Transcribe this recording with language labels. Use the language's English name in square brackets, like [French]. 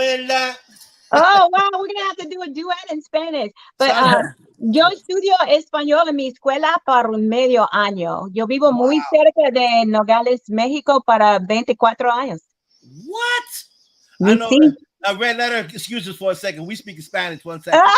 [English] wow, we're gonna have to do a duet in Spanish. [Spanish] But yo estudio español en mi escuela por un medio año. Yo vivo muy cerca de Nogales, México, para 24 años. [English] What? I know. Red Letter, excuse us for a second. We speak Spanish 1 second.